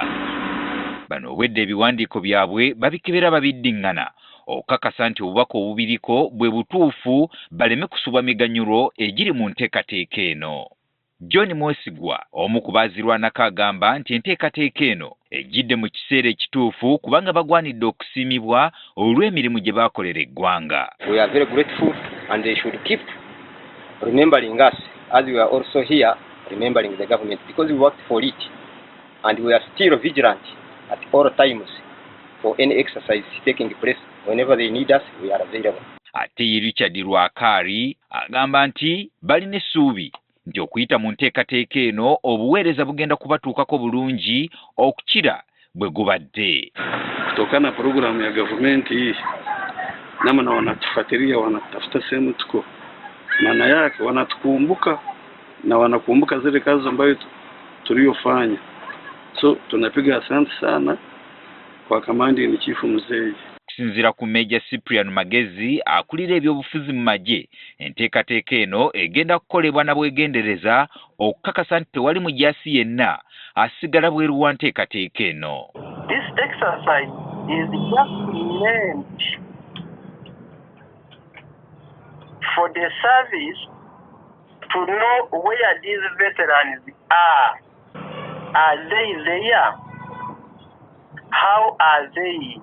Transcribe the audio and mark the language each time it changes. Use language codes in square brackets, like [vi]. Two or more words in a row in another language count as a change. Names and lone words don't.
[lg] Bano obwedda ebiwandiiko byabwe babikebera babiddiŋŋana okukakasa nti obubaka obubiriko bwe butuufu baleme kusubwa miganyulo egiri mu nteekateeka eno. John Mwesigwa, omu ku baazirwanako, agamba nti enteekateeka eno ejjidde mu kiseera ekituufu kubanga bagwanidde okusiimibwa olw'emirimu gye baakolera eggwanga. [en] We are very grateful and they should keep remembering us as we are also here remembering the government because we worked for it and we are still vigilant at all times for any exercise taking place. Whenever they need us, we are available. [lg] Ate Richard Rwakari agamba nti balina essuubi nti okuyita mu nteekateeka eno obuweereza bugenda kubatuukako bulungi okukira bwe gubadde. [sw] Kutokana na programu ya gavumenti hii, namna wanatufuatilia, wanatafuta sehemu tuko, maana yake wanatukumbuka na wanakumbuka zile kazi ambayo tuliyofanya. So tunapiga asante sana kwa kamandi ni Chifu Mzee. [lg] Kusinziira ku Meja Cyprian Magezi akulira ebyobufuzi mu magye, enteekateeka eno egenda kukolebwa na bwegendereza okukakasa nti tewali mujaasi yenna asigala bweru wa nteekateeka eno. [en] This exercise is just meant for the service to know where these veterans are. Are they there? How are they?